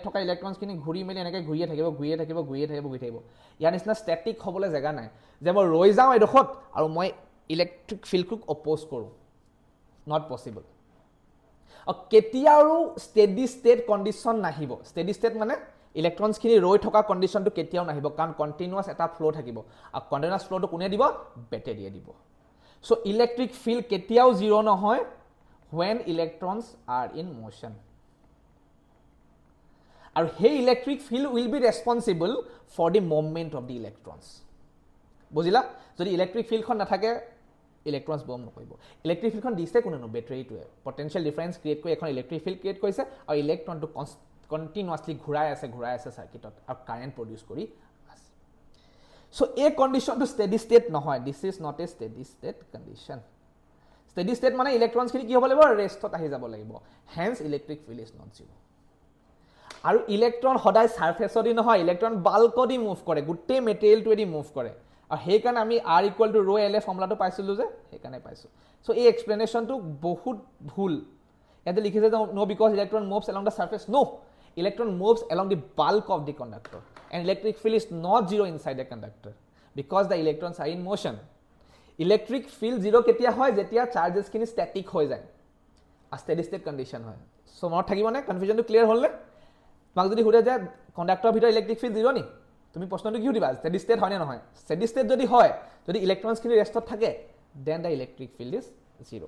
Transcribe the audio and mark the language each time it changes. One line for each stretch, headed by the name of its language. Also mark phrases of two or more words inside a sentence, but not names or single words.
Assamese: থকা ইলেক্ট্ৰনছ খিনি ঘূৰি মেলি এনেকৈ ঘূৰিয়ে থাকিব ইয়াৰ নিচিনা ষ্টেটিক হ'বলৈ জায়গা নাই যে মই ৰৈ যাওঁ এডোখত আৰু মই
English: electric field
Assamese: অপোজ কৰোঁ
English: not possible
Assamese: আৰু কেতিয়াও
English: steady state condition
Assamese: নাহিব
English: steady state
Assamese: মানে ইলেক্ট্ৰনছ খিনি ৰৈ থকা কন্ডিশনটো কেতিয়াও নাহিব কাৰণ কন্টিনিউয়াস এটা ফ্লো থাকিব আৰু কন্টিনিউয়াস ফ্লোটো কোনে দিব বেটাৰিয়ে দিব সো
English: electric field
Assamese: কেতিয়াও 0 নহয়
English: when electrons are in motion and hey electric field will be responsible for the movement of the electrons
Assamese: বুজিলা যদি
English: electric field
Assamese: খন নাথাকে ইলেক্ট্ৰনছ বম নকৰিব
English: electric field
Assamese: খন দিছে কোনেনো বেটাৰিটোৱে
English: potential difference create
Assamese: কৰি এখন
English: electric field create
Assamese: কৰিছে আৰু ইলেক্ট্ৰনটো কন্টিনিউয়াসলি ঘূৰাই আছে সাৰ্কিটত আৰু
English: current produce
Assamese: কৰি আছে সো এই কন্ডিশনটো
English: steady state
Assamese: নহয়
English: this is not a steady state condition steady state
Assamese: মানে ইলেক্ট্ৰনছ খিনি কি হ'ব লাগিব ৰেষ্টত আহি যাব লাগিব
English: hence electric field is not 0
Assamese: আৰু ইলেক্ট্ৰন সদায় সাৰফেসদি নহয় ইলেক্ট্ৰন বাল্কদি মুভ কৰে গোটেই মেটেৰিয়েলটোৱেদি মুভ কৰে আৰু সেই কাৰণে আমি
English: r equal to rho LA
Assamese: ফৰ্মুলাটো পাইছিলো যে সেই কাৰণে পাইছো সো এই এক্সপ্লেনেশনটো বহুত ভুল ইয়াতে লিখিছে যে
English: no because electron moves along the surface no electron moves along the bulk of the conductor and electric field is not 0 inside the conductor because the electrons are in motion electric field
Assamese: 0 কেতিয়া হয় যেতিয়া চাৰ্জেস খিনি স্ট্যাটিক হৈ যায় আ
English: steady state condition
Assamese: হয় সো মনত থাকিব না
English: confusion clear
Assamese: হ'ল নে তোমাক যদি সুধে যে কণ্ডাক্টৰৰ ভিতৰত
English: electric field
Assamese: 0 নি, তুমি প্ৰশ্নটো কি সুধিবা,
English: steady state
Assamese: হয়নে নহয়?
English: steady state
Assamese: যদি হয়, যদি ইলেক্ট্ৰনছখিনি ৰেষ্টত থাকে,
English: then the electric field is 0.